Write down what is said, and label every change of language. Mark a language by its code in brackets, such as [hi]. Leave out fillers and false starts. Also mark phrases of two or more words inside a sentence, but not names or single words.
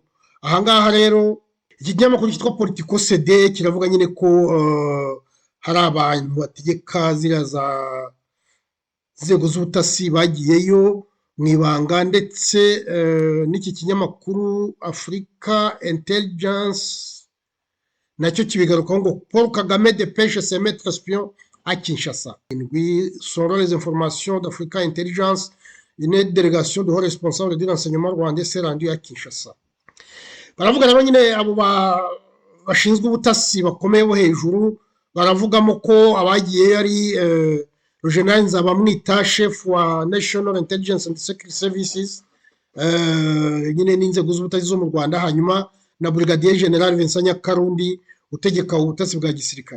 [rw] Ahangaha rero iki kinyamakuru cyitwa Politico CD kiravuga nyine ko hari abantu bategeka ziriya za nzego z'ubutasi bagiyeyo mu ibanga, ndetse n'iki kinyamakuru Africa Intelligence nacyo kibigarukaho ngo Paul Kagame [fr] dépêche ses maîtres espions à Kinshasa. Selon les informations d'Africa Intelligence, une délégation de hauts responsables du renseignement rwandais s'est rendue à Kinshasa. [rw] Baravuga rero nyine abo bashinzwe ubutasi bakomeye bo hejuru, baravugamo ko abagiye ari General Nzabamwita, chef wa National Intelligence and Security Services, nyine n'inzego z'ubutasi zo mu Rwanda, hanyuma na Brigadier General Vincent Nyakarundi utegeka ubutasi bwa gisirikare.